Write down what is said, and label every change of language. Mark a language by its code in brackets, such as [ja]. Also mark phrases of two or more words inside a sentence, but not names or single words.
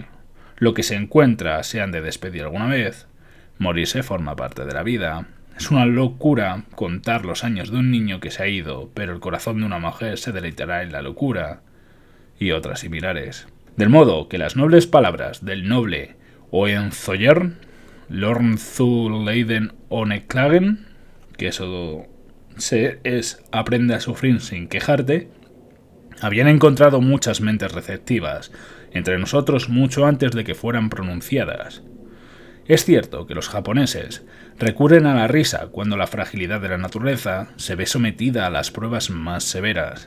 [es] Lo que se encuentra se han de despedir alguna vez. Morirse forma parte de la vida. Es una locura contar los años de un niño que se ha ido, pero el corazón de una mujer se deleitará en la locura, y otras similares. Del modo que las nobles palabras del noble Hohenzollern, [de] Lorn zu leiden ohne klagen, [es] que eso es aprende a sufrir sin quejarte, habían encontrado muchas mentes receptivas, entre nosotros mucho antes de que fueran pronunciadas. Es cierto que los japoneses recurren a la risa cuando la fragilidad de la naturaleza se ve sometida a las pruebas más severas.